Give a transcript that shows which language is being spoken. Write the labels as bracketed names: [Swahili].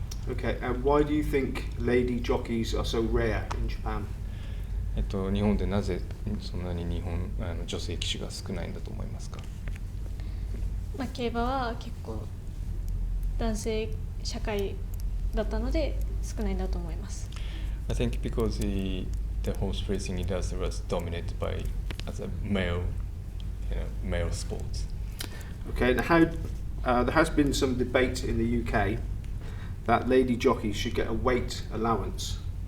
[English] Okay, and why do you think lady jockeys are so rare in Japan? [Japanese] 日本でなぜそんなに女性騎手が少ないんだと思いますか。競馬は結構男性社会だったので少ないんだと思います。 [English] I think because the horse racing industry was dominated by as a male sports. Okay, and how there has been some debate in the UK that lady jockeys should get a weight allowance.